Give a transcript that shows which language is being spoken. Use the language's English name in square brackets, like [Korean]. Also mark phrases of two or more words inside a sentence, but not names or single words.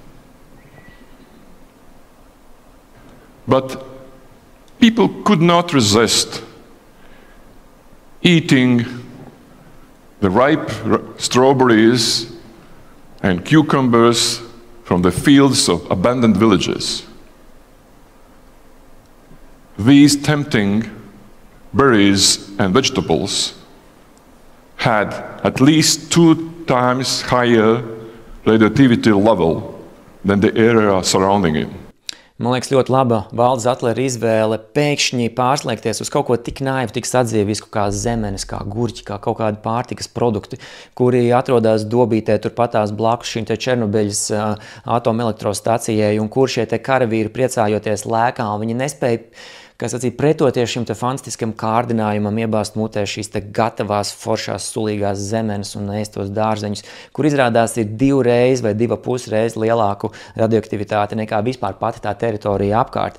[English] But people could not resist eating the ripe strawberries and cucumbers from the fields of abandoned villages. These tempting berries and vegetables had at least 2 times higher radioactivity level than the area surrounding it. [Latvian] Man liekas, ļoti laba Valdis Atlera izvēle pēkšņi pārslēgties uz kaut ko tik naivu, tik sadzīvisku kā zemenes, kā gurķi, kā kaut kādi pārtikas produkti, kuri atrodas dobītē turpatās blakus šīm Černobiļas atomelektrostacijai, un kur šie karavīri priecājoties lēkā, un viņi nespēja pretoties šim fantastiskam kārdinājumam, iebāzt mutē šīs gatavās, foršās, sulīgās zemenes un ēstos dārzeņus, kur izrādās ir 2 reizes vai 2,5 reizes lielāku radioaktivitāti nekā vispār pati tā teritorija apkārt.